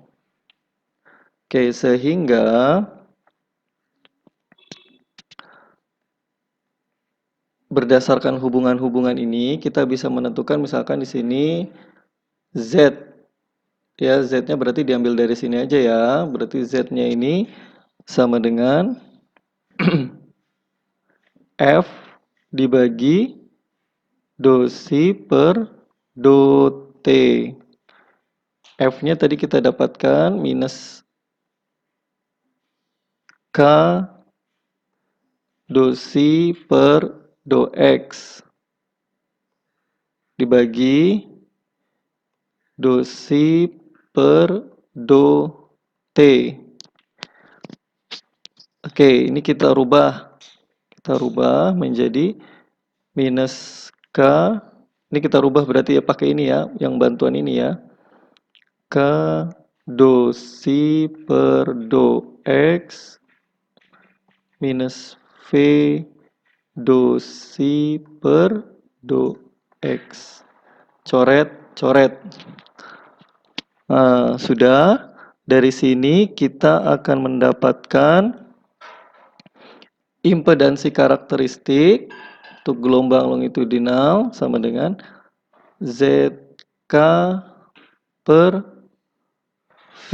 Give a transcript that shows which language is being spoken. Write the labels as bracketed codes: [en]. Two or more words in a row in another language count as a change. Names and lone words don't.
[id] Oke, sehingga berdasarkan hubungan-hubungan ini kita bisa menentukan misalkan di sini Z ya, Z-nya berarti diambil dari sini aja ya. Berarti Z-nya ini sama dengan F dibagi do si per do T. F-nya tadi kita dapatkan minus K do si per do X dibagi do si per do T. Oke, ini kita rubah. Kita rubah menjadi minus K. Ini kita rubah berarti ya pakai ini ya, yang bantuan ini ya. K do si per do X minus V do si per do X. Coret, coret. Nah, sudah. Dari sini kita akan mendapatkan impedansi karakteristik untuk gelombang longitudinal sama dengan ZK per V.